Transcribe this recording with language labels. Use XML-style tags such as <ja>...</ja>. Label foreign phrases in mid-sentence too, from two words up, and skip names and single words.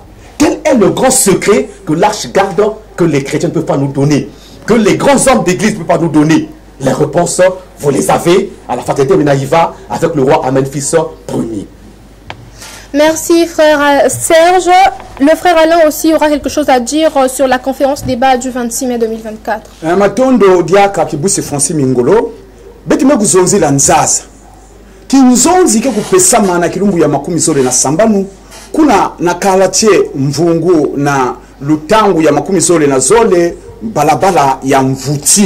<fr>Quel est le grand secret que l'arche garde, que les chrétiens ne peuvent pas nous donner, que les grands hommes d'église ne peuvent pas nous donner? Les réponses, vous les avez à la fraternité Winaïva avec le roi Amen-Fils Ier. Merci frère Serge. Le frère Alain aussi aura quelque chose à dire sur la conférence débat du 26 mai 2024.</fr> <kg>Matondo diaka kibusi Francis Mingolo, betime kuzonzi la nzaza. Kinzonzi ke kupesa mana kilumbu ya makumi zole na sambanu, kuna nakalache mvungu na lutangu ya makumi zole na zole, balabala ya Mvuti.</kg>